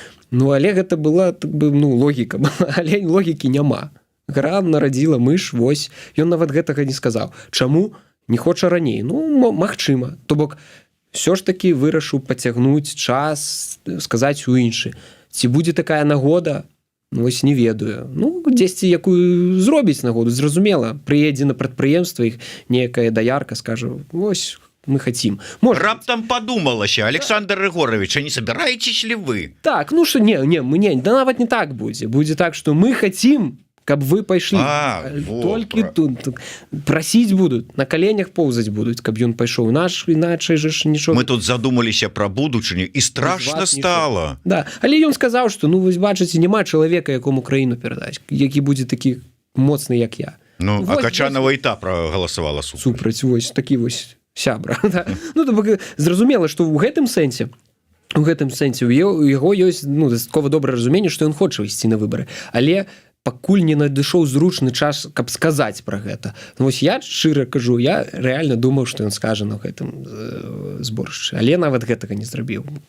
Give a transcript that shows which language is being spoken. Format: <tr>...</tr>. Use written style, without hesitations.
<be>Ну, але гэта была так бы, ну, логіка, але логікі няма. Гра нарадзіла мыш, вось, ён нават гэтага не сказаў. Чаму не хоча раней? Ну, магчыма. То бок, ўсё ж такі вырашыў пацягнуць час, сказаць у іншы. Ці будзе такая нагода? Ну, вось не ведаю. Ну, дзесьці якую зробіць нагоду, зразумела. Прыедзе на прадпрыемства іх некая даярка, скажа, вось,</be> <ru>мы хотим. Может... Раптам подумалася, Александр Григорович, а не собираетесь ли вы?</ru> <be>Так,</be> <ru>ну что,</ru> <be>да нават не так будзе. Будзе так,</be> <ru>что мы хотим,</ru> <be>каб вы пайшлі. Толькі тут прасіць будуць,</be> <ru>на коленях</ru> <be>поўзаць будуць, каб ён пайшоў. Іначай же ж нічога. Мы тут задумаліся пра будучыню і страшна стала. Да, але ён сказаў, што, ну, вы бачыце, няма чалавека, якому краіну перадаць, які будзе такі моцны, як я. Ну, а Качанова і та прагаласавала супраць. Вось, такі вось сябра да? Ну то зразумела што ў гэтым сэнсе у яго ёсць дастаткова добрае разуменне што ён хоча ісці на выбары але пакуль не надышоў зручны час каб сказаць пра гэта вось я шчыра кажу я рэальна думаў што ён скажа на гэтым зборшчы але нават гэтага не зрабіў.</be>